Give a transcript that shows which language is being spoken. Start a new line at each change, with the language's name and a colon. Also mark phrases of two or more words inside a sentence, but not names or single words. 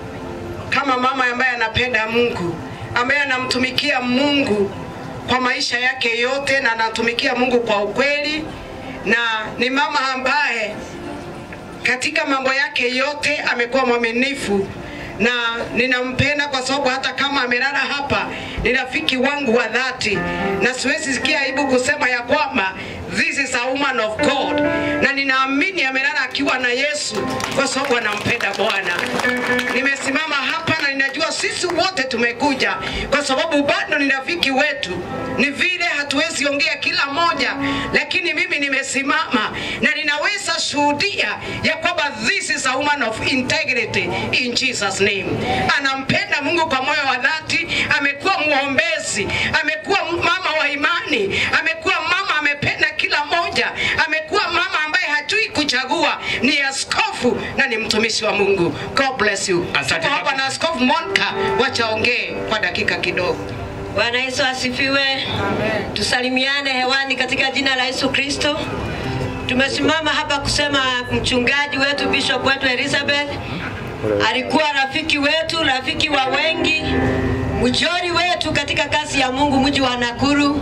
Swahili: Ninamjua kama mama ambaye anapenda Mungu, ambaye anamtumikia Mungu kwa maisha yake yote na anatumikia Mungu kwa ukweli, na ni mama ambaye katika mambo yake yote amekuwa mwaminifu, na ninampenda kwa sababu hata kama amelala hapa ni rafiki wangu wa dhati, na siwezi sikia aibu kusema ya kwamba
English: this is a woman of God,
Swahili: na ninaamini amelala akiwa na Yesu kwa sababu anampenda Bwana. Nimesimama hapa na ninajua sisi wote tumekuja kwa sababu bado ni rafiki wetu. Ni vile hatuwezi ongea kila moja, lakini mimi nimesimama na ninaweza shuhudia ya kwamba
English: this is a woman of integrity in Jesus name.
Swahili: Anampenda Mungu kwa moyo wa dhati, amekuwa muombezi, amekuwa mama wa imani, amekuwa mama amependa kila moja, amekuwa mama ambaye hajui kuchagua, ni askofu na ni mtumishi wa Mungu.
English: God bless you.
Swahili: Asante hapa na Askofu Monica, wacha ongee kwa dakika kidogo. Bwana Yesu asifiwe. Amen. Tusalimiane hewani katika jina la Yesu Kristo. Tumesimama hapa kusema mchungaji wetu, bishop wetu Elizabeth alikuwa rafiki wetu, rafiki wa wengi, mjori wetu katika kazi ya Mungu mji wa Nakuru.